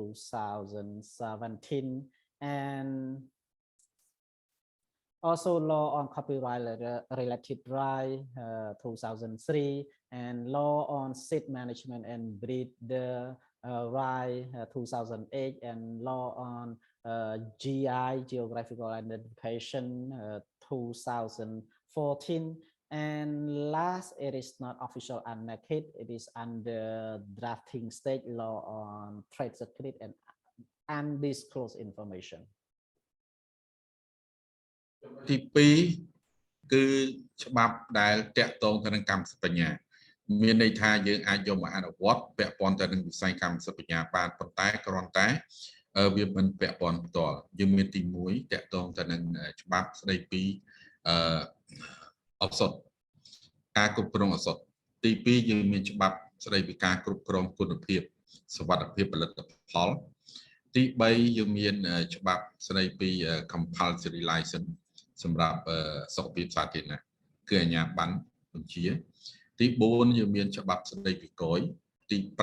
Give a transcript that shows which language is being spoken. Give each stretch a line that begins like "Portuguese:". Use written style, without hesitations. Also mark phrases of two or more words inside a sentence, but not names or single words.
English: 2017, and also law on copyright related right 2003, and law on seed management and breeder right 2008, and law on GI geographical identification 2014, and last, it is not official enacted, it is under drafting stage, law on trade secret and undisclosed information.
Khmer: ទី2គឺច្បាប់ដែលតាក់ទងទៅនឹងកម្មសិទ្ធិបញ្ញាមានន័យថាយើងអាចយកមកអនុវត្តពាក់ព័ន្ធទៅនឹងវិ ស័យកម្មសិទ្ធិបញ្ញាបានប៉ុន្តែគ្រាន់តែវាមិនពាក់ព័ន្ធផ្ទាល់យើងមានទី1តាក់ទងទៅនឹងច្បាប់ស្តីពីឱសថការគ្រប់គ្រងឱសថទី2យើងមានច្បាប់ស្តីពីការគ្រប់គ្រងគុណភាពសុវត្ថិភាពផលិតផលទី3យើងមានច្បាប់ស្តីពី
English: compulsory license
Khmer: សម្រាប់សុខភាពសាធារណៈគឺអាជ្ញាប័ណ្ណបញ្ជាទី4យើងមានច្បាប់ស្តីពីគយទី